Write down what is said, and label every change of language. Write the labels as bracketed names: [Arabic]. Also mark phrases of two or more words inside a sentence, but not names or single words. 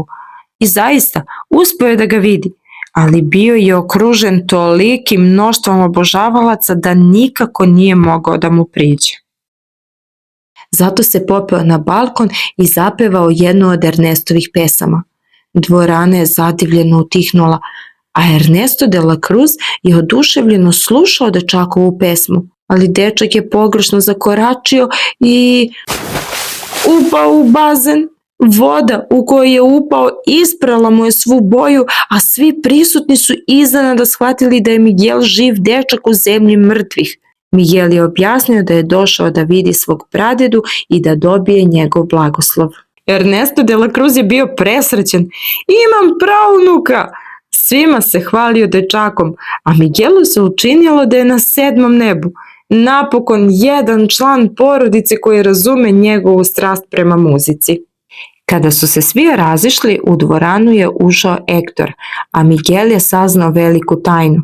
[Serbian] I zaista, uspio je da ga vidi, ali bio je okružen tolikim mnoštvom obožavalaca da nikako nije mogao da mu priđe. Zato se popeo na balkon i zapevao jednu od Ernestovih pesama. Dvorana je zadivljeno utihnula, a Ernesto de la Cruz je oduševljeno slušao dečakovu pesmu, ali dečak je pogrešno zakoračio i upao u bazen. Voda u koju je upao isprala mu je svu boju, a svi prisutni su iznenada shvatili da je Miguel živ dečak u zemlji mrtvih. Miguel je objasnio da je došao da vidi svog pradedu i da dobije njegov blagoslov. Ernesto de la Cruz je bio presrećen. Imam praunuka! Svima se hvalio dečakom, a Miguelu se učinilo da je na 7. nebu. Napokon jedan član porodice koji razume njegovu strast prema muzici. Kada su se svi razišli, u dvoranu je ušao Ektor, a Miguel je saznao veliku tajnu.